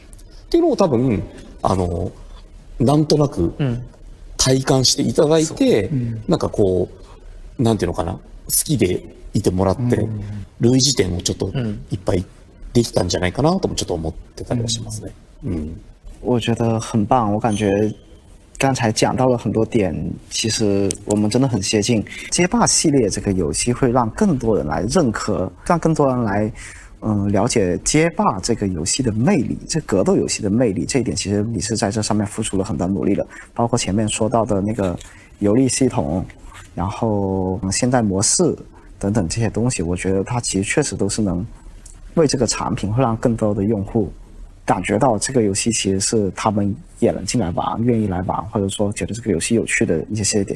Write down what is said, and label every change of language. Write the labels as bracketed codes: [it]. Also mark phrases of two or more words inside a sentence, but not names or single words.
[ja] っていうのを多分、なんとなく体感していただいて、なんかなんていうのかな、好きでいてもらって、類似点をちょっといっぱいできたんじゃないかなともちょっと思ってたりはしますね。 [zh] 我觉得很棒，我感觉刚才讲到了很多点，其实我们真的很接近。街霸系列这个游戏会让更多人来认可，让更多人来了解街霸这个游戏的魅力，这格斗游戏的魅力，这一点其实你是在这上面付出了很大努力的，包括前面说到的那个游历系统，然后现在模式等等这些东西，我觉得它其实确实都是能为这个产品会让更多的用户感觉到这个游戏其实是他们也能进来玩，愿意来玩，或者说觉得这个游戏有趣的一些点。